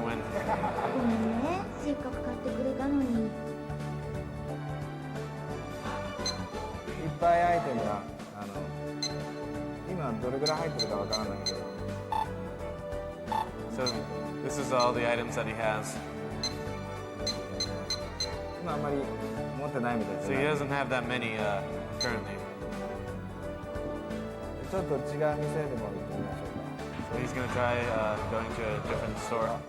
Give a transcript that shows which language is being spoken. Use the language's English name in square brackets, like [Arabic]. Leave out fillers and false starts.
[Japanese] ごめんねせっかく買ってくれたのに。いっぱいアイテムが今どれぐらい入ってるかわからないけど。 [English] So this is all the items that he has. [Japanese] 今あんまり持ってないみたいです [English] So he [Japanese] ね。 [English] doesn't have that many currently. [Japanese] ちょっと違う店でも行ってみましょうか。 [English] So he's gonna try going to a different store.